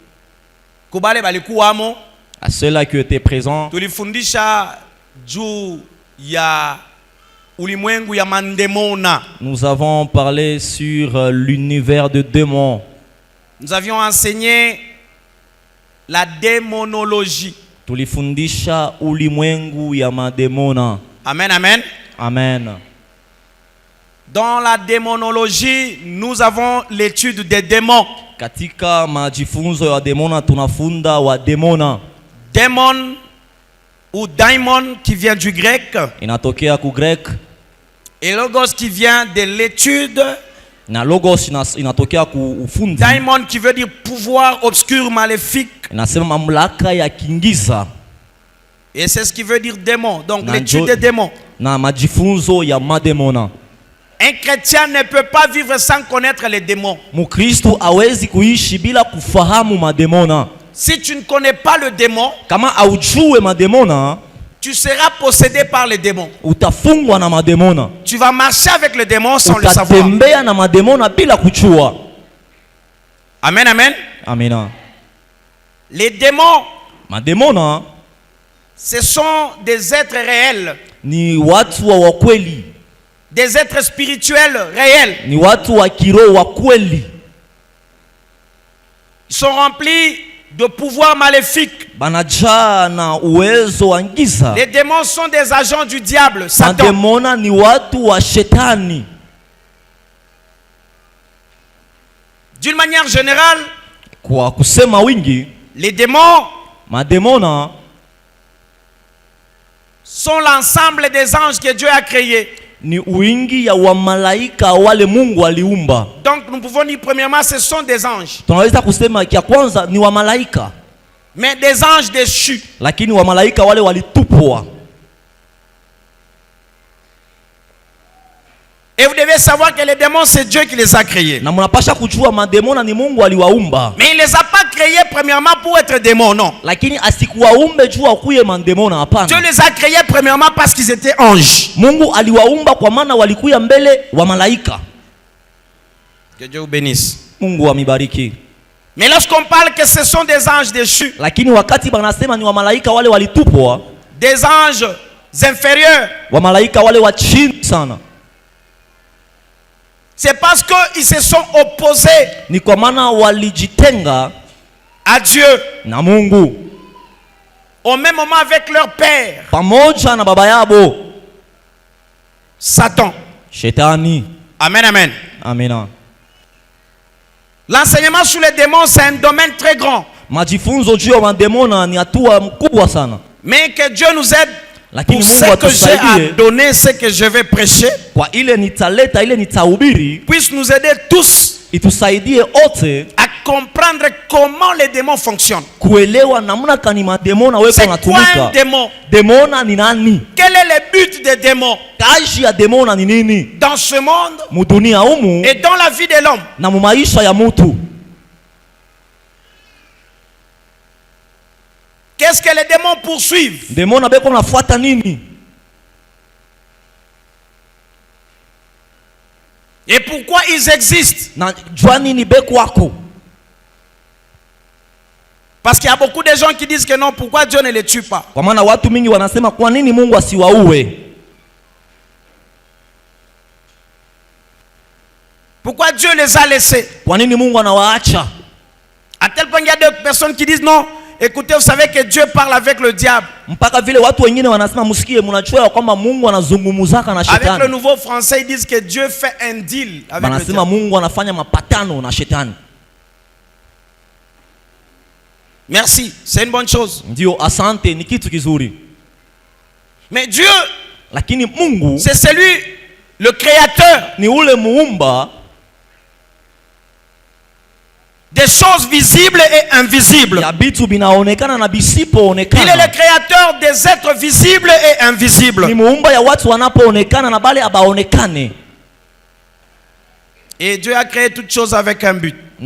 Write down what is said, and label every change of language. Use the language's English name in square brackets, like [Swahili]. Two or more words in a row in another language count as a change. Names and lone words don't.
[French] À ceux-là qui étaient présents, nous avons parlé sur l'univers de démons. Nous avions enseigné la démonologie. [Swahili] Tulifundisha ulimwengu ya mademona. [French] Amen, amen. Amen. Dans la démonologie, nous avons l'étude des démons. [Swahili] Katika majifunzo ya demona tunafunda wa demona. [French] Démon ou daimon qui vient du grec. [Swahili] Inatokea ku grec. [French] Et logos qui vient de l'étude. [Swahili] Na logos inatokea ku ufundi. [French] Daimon qui veut dire pouvoir obscur maléfique. [Swahili] Inasema mamlaka ya kingiza. [French] Et c'est ce qui veut dire démon. Donc l'étude des démons. [Swahili] Na majifunzo ya mademona. [French] Un chrétien ne peut pas vivre sans connaître les démons. [Swahili] Mukristo hawezi kuishi bila kufahamu mademona. [French] Si tu ne connais pas le démon, [Swahili] kama haujue mademona, [French] tu seras possédé par les démons. [Swahili] Utafungwa na mademona. [French] Tu vas marcher avec le démon sans le savoir. [Swahili] Utatembea na mademona bila kujua. [French] Amen, amen. [Swahili] Amina. [French] Les démons, [Swahili] mademona, [French] ce sont des êtres réels. [Swahili] Ni watu wa kweli. [French] Des êtres spirituels réels. [Swahili] Ni watu wa kiroho wa kweli. [French] Ils sont remplis de pouvoirs maléfiques. [Swahili] Banajaa na uwezo wa giza. [French] Les démons sont des agents du diable, Satan. [Swahili] Mademona ni watu wa shetani. [French] D'une manière générale, [Swahili] kwa kusema wingi, [French] les démons, [Swahili] mademona, [French] sont l'ensemble des anges que Dieu a créés. [Swahili] Ni wingi ya wamalaika wale Mungu aliumba. [French] Donc nous pouvons dire premièrement ce sont des anges. [Swahili] Tunaweza kusema kia kwanza ni wamalaika. [French] Mais des anges déchus. [Swahili] Lakini wamalaika wale walitupwa. [French] Et vous devez savoir que les démons c'est Dieu qui les a créés. [Swahili] Na mnapasha kujua mademona ni Mungu aliwaumba. [French] Mais il les a pas créés premièrement pour être démons, non. [Swahili] Lakini asikuwaumbe juu akuye mademona, hapana. [French] Dieu les a créés premièrement parce qu'ils étaient anges. [Swahili] Mungu aliwaumba kwa maana walikuya mbele wa malaika. [French] Que Dieu vous bénisse. [Swahili] Mungu amibariki. [French] Mais lorsqu'on parle que ce sont des anges déchus, [Swahili] lakini wakati banasema ni wa malaika wale walitupwa, [French] des anges inférieurs, [Swahili] wa malaika wale wa chini sana, [French] c'est parce qu'ils se sont opposés, [Swahili] ni kwa maana walijitenga [French] à Dieu, [Swahili] na Mungu, [French] au même moment avec leur père, [Swahili] pamoja na baba yabo [French] Satan, [Swahili] Shetani. [French] Amen, amen. [Swahili] Amina. [French] L'enseignement sur les démons c'est un domaine très grand. [Swahili] Majifunzo juu ya mademona ni hatua mkubwa sana. [French] Mais que Dieu nous aide. [Swahili] Lakini [French] pour ce que j'ai à donner, ce que je vais prêcher, [Swahili] kwa ile nitaleta, ile nitahubiri, [French] puisse nous aider tous [Swahili] itusaidie ote [French] à comprendre comment les démons fonctionnent. [Swahili] Kuelewa namna kani mademona weko wanatumika. [French] C'est quoi un démon? [Swahili] Demona ni nani? [French] Quel est le but des démons? [Swahili] Kazi ya demona ni nini? [French] Dans ce monde [Swahili] mudunia humu [French] et dans la vie de l'homme. [Swahili] Na mu maisha ya mtu. [French] Qu'est-ce que les démons poursuivent? [Swahili] Demona beko nafuata nini? [French] Et pourquoi ils existent? [Swahili] Na jua nini beko wako? [French] Parce qu'il y a beaucoup de gens qui disent que non, pourquoi Dieu ne les tue pas? [Swahili] Kwa maana watu mingi wanasema kwa nini Mungu asiwaue? [French] Pourquoi Dieu les a laissés? [Swahili] Kwa nini Mungu anawaacha? [French] À tel point qu'il y a des personnes qui disent non. Écoutez, vous savez que Dieu parle avec le diable. [Swahili] Mpaka vile watu wengine wanasema msikie, mnachua kwamba Mungu anazungumzaka na shetani. [French] Avec le nouveau français, ils disent que Dieu fait un deal avec le diable. [Swahili] Mungu anafanya mapatano na shetani. [French] Merci, c'est une bonne chose. [Swahili] Ndio, asante, ni kitu kizuri. [French] Mais Dieu, [Swahili] lakini Mungu, [French] c'est celui, le créateur, [Swahili] ni ule muumba [French] des choses visibles et invisibles. Il est le créateur des êtres visibles et invisibles. Et Dieu a créé toutes choses avec un but.